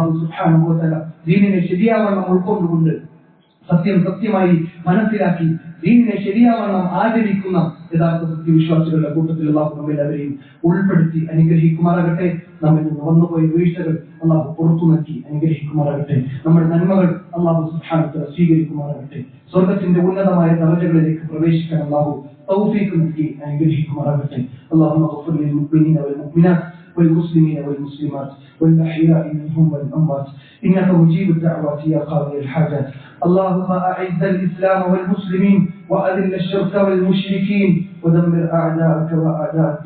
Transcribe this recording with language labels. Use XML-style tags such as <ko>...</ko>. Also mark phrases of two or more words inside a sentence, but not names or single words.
<ar>الله سبحانه وتعالى</ar> <ml>ദീനിനെ ശരിയാവണ്ണം ഉൾക്കൊണ്ടുകൊണ്ട് സത്യം സത്യമായി മനസ്സിലാക്കി ദീനിനെ ശരിയാവണ്ണം ആചരിക്കുന്ന യഥാർത്ഥ സത്യവിശ്വാസികളുടെ കൂട്ടത്തിൽ അല്ലാഹു നമ്മെല്ലാവരെയും ഉൾപ്പെടുത്തി അനുഗ്രഹിക്കുമാറാകട്ടെ. നമ്മിൽ നിന്ന് വന്നുപോയ വീഴ്ചകൾ അല്ലാഹു പുറത്തു നൽകി അനുഗ്രഹിക്കുമാറാകട്ടെ. നമ്മുടെ നന്മകൾ</ml> <ar>الله سبحانه وتعالى</ar> <ml>സ്വീകരിക്കുമാറാകട്ടെ. സ്വർഗ്ഗത്തിന്റെ ഉന്നതമായ ദറജകളിലേക്ക് പ്രവേശിക്കാൻ അല്ലാഹു തൗഫീഖ് നൽകി അനുഗ്രഹിക്കുമാറാകട്ടെ.</ml> <ar>اللهم اغفر للمؤمنين والمؤمنات والمسلمين والمسلمات والأحياء منهم والأموات إنك مجيب الدعوات يا قاضي الحاجات. اللهم أعز الإسلام والمسلمين وأذل الشرك والمشركين ودمر أعداءك وأعداء الدين.</ar>